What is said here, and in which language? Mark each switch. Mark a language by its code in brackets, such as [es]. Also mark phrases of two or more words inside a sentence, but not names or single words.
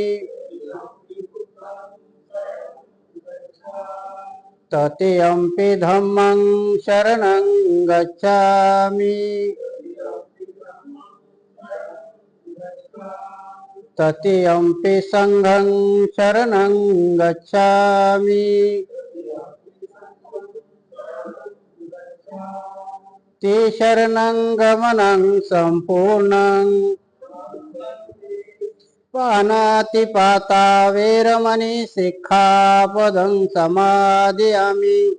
[pi] तृतीयंपि धम्मं शरणं गच्छामि। तृतीयंपि संघं शरणं गच्छामि। ते शरणं गमनं संपूर्णं। पानातिपाता वेरमणि सिक्खापदं समादयामि।